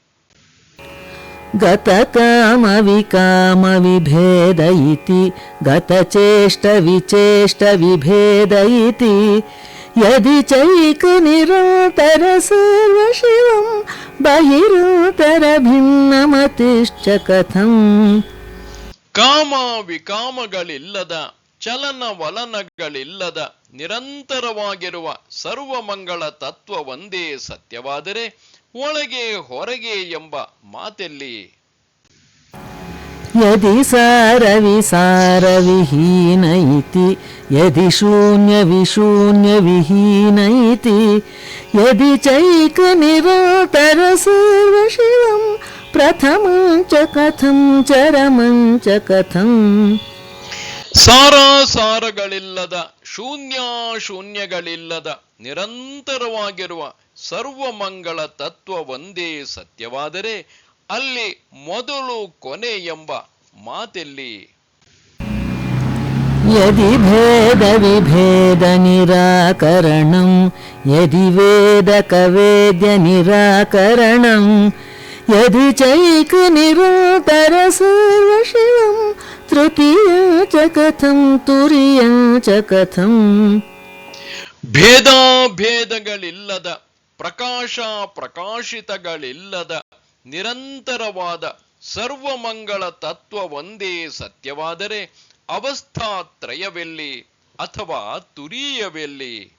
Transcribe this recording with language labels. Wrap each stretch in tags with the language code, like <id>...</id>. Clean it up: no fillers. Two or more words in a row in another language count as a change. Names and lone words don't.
<sa>ಗತಕಾಮ ವಿಕಾಮ ವಿಭೇದ ಇತಿ ಗತಚೇಷ್ಟ ವಿಚೇಷ್ಟ ವಿಭೇದ ಇತಿ ಯದಿ ಚೈಕ ನಿರಾತರ ಸರ್ವಶಿವಂ ಬಹಿರಾತರ ಭಿನ್ನಮತಿಶ್ಚ ಕಥಂ.</sa> <kn>ಕಾಮ ವಿಕಾಮಗಳಿಲ್ಲದ, ಚಲನ ವಲನಗಳಿಲ್ಲದ, ನಿರಂತರವಾಗಿರುವ ಸರ್ವಮಂಗಳ ತತ್ವ ಒಂದೇ ಸತ್ಯವಾದರೆ ಒಳಗೆ ಹೊರಗೆ ಎಂಬ ಮಾತೆಲ್ಲಿ?</kn> <sa>ಯದಿ ಸಾರ ವಿಸಾರ ವಿಹೀನ ಇತಿ ಯದಿ ಶೂನ್ಯ ವಿಶೂನ್ಯ ವಿಹೀನ ಇತಿ ಯದಿ ಚೈಕ ನಿರಾತರ ಸರ್ವಶಿವಂ ಪ್ರಥಮಂ ಚ ಕಥಂ ಚರಮಂ ಚ ಕಥಂ.</sa> <kn>ಸಾರಾಸಾರಗಳಿಲ್ಲದ, ಶೂನ್ಯಗಳಿಲ್ಲದ, ನಿರಂತರವಾಗಿರುವ ಸರ್ವಮಂಗಳ ತತ್ವ ಒಂದೇ ಸತ್ಯವಾದರೆ ಅಲ್ಲಿ ಮೊದಲು ಕೊನೆ ಎಂಬ ಮಾತೆಲ್ಲಿ?</kn> <sa>ಯದಿ ಭೇದ ವಿಭೇದ ನಿರಾಕರಣಂ ಯದಿ ವೇದಕ ವೇದ್ಯ ನಿರಾಕರಣಂ ಯದಿ ಚೈಕ ನಿರಾತರ ಸರ್ವಶಿವಂ ತೃತೀಯ ಚ ಕಥಂ ತುರಿಯ ಚ ಕಥಂ.</sa> <kn>ಭೇದಗಳಿಲ್ಲದ, ಪ್ರಕಾಶ ಪ್ರಕಾಶಿತಗಳಿಲ್ಲದ, ನಿರಂತರವಾದ ಸರ್ವಮಂಗಳ ತತ್ವ ಒಂದೇ ಸತ್ಯವಾದರೆ ಅವಸ್ಥಾತ್ರಯವೆಲ್ಲಿ ಅಥವಾ ತುರೀಯವೆಲ್ಲಿ?</kn>